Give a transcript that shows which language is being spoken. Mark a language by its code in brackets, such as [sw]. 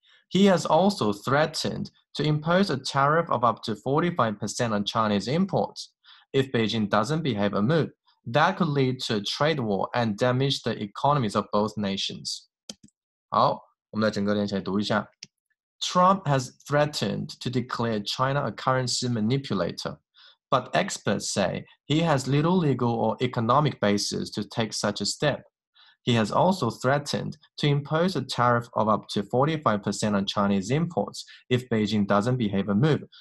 [en] He has also threatened to impose a tariff of up to 45% on Chinese imports if Beijing doesn't behave a move. That could lead to a trade war and damage the economies of both nations. [zh] 好，我们来整个连起来读一下。 [en] Trump has threatened to declare China a currency manipulator.But experts say he has little legal or economic basis to take such a step. He has also threatened to impose a tariff of up to 45% on Chinese imports if Beijing doesn't behave a move.